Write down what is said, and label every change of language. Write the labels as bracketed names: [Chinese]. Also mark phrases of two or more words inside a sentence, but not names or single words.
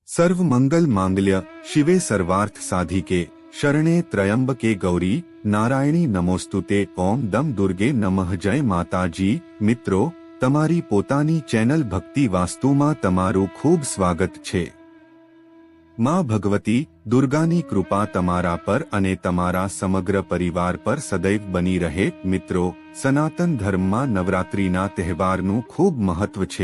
[Sanskrit] सर्व मंगल मांगल्य शिवे सर्वार्थ साधिके शरणे त्र्यंबके गौरी नारायणी नमोस्तुते ओम दम दुर्गे नमः। [Hindi] जय माताजी। [Gujarati] મિત્રો તમારી પોતાની ચેનલ ભક્તિ વાસ્તુમાં તમારું ખૂબ સ્વાગત છે। માં ભગવતી દુર્ગાની કૃપા તમારા પર અને તમારા સમગ્ર પરિવાર પર સદૈવ બની રહે। મિત્રો, સનાતન ધર્મમાં નવરાત્રિના તહેવારનું ખૂબ મહત્વ છે।